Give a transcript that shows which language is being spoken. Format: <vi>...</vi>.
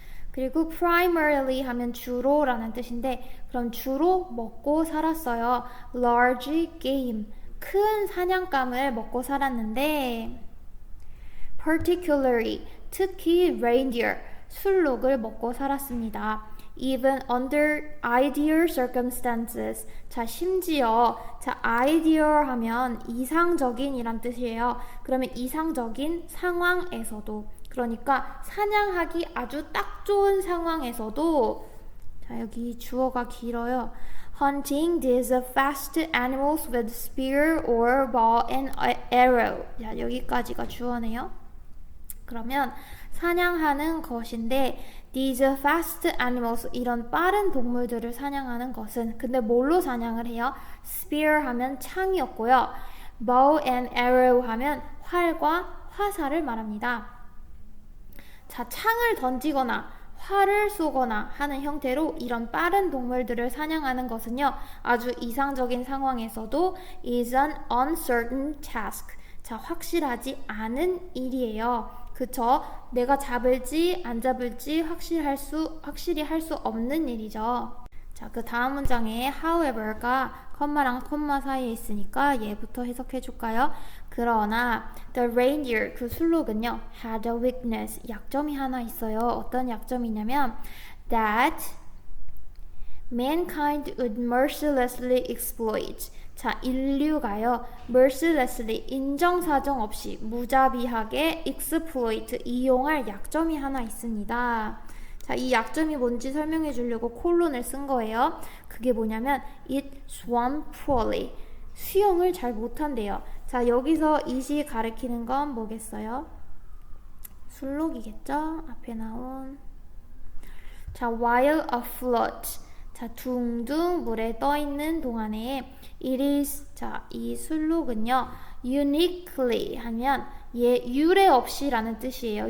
<ko>그리고 primarily 하면 주로 라는 뜻인데, 그럼 주로 먹고 살았어요.</ko> <en>large game,</en> <ko>큰 사냥감을 먹고 살았는데, particularly, 특히 reindeer, 술록을 먹고 살았습니다.</ko> <en>even under ideal circumstances.</en> <ko>자, 심지어, 자, ideal 하면 이상적인 이란 뜻이에요. 그러면 이상적인 상황에서도, 그러니까 사냥하기 아주 딱 좋은 상황에서도, 자, 여기 주어가 길어요.</ko> <en>Hunting these fast animals with spear or bow and arrow.</en> <ko>자, 여기까지가 주어네요. 그러면 사냥하는 것인데, these fast animals, 이런 빠른 동물들을 사냥하는 것은, 근데 뭘로 사냥을 해요? spear 하면 창이었고요. bow and arrow 하면 활과 화살을 말합니다. 자, 창을 던지거나 활을 쏘거나 하는 형태로 이런 빠른 동물들을 사냥하는 것은요, 아주 이상적인 상황에서도</ko> <en>is an uncertain task.</en> <ko>자, 확실하지 않은 일이에요. 그쵸? 내가 잡을지 안 잡을지 확실히 할 수 없는 일이죠. 자, 자, 그 다음 문장에 however가 컴마랑 콤마 사이에 있으니까 얘부터 해석해 줄까요? 그러나 the reindeer 그 술록은요</ko> <en>had a weakness</en> <ko>약점이 하나 있어요. 어떤 약점이냐면</ko> <en>that mankind would mercilessly exploit.</en> <ko>자, 인류가요 mercilessly 인정사정 없이 무자비하게 exploit 이용할 약점이 하나 있습니다. 자, 이 약점이 뭔지 설명해 주려고 콜론을 쓴 거예요. 그게 뭐냐면</ko> <en>it swam poorly.</en> <ko>수영을 잘 못한대요. 자, 여기서 it이 가리키는 건 뭐겠어요? 술록이겠죠? 앞에 나온. 자,</ko> <en>while afloat.</en> <ko>자, 둥둥 물에 떠 있는 동안에</ko> <en>it is.</en> <ko>자, 이 술록은요 uniquely 하면 유례 없이라는 뜻이에요.</ko>